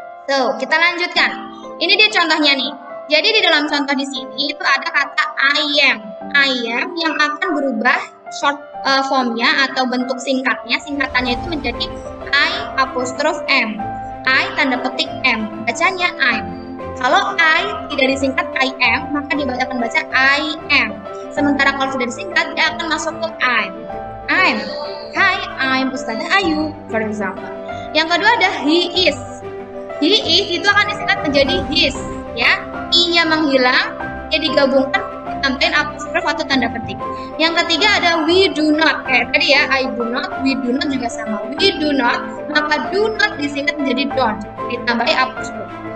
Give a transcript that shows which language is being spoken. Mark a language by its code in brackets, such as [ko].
[id] So, kita lanjutkan. Ini dia contohnya nih. Jadi di dalam contoh di sini itu ada kata I am yang akan berubah short formnya atau bentuk singkatnya. Singkatannya itu menjadi I apostrof M. I tanda petik M. Bacanya I'm. Kalau I tidak disingkat I am, maka dia akan baca I am. Sementara kalau sudah disingkat, dia akan masuk ke I'm. [en] Hi, I'm Ustazah Ayu, for example. [id] Yang kedua ada he is. He is itu akan disingkat menjadi his, ya. I-nya menghilang, dia digabungkan ditambahin apostrof atau tanda petik. Yang ketiga ada we do not. Kayak tadi ya, I do not, we do not juga sama. We do not, maka do not disingkat menjadi don't, ditambahi apostrof.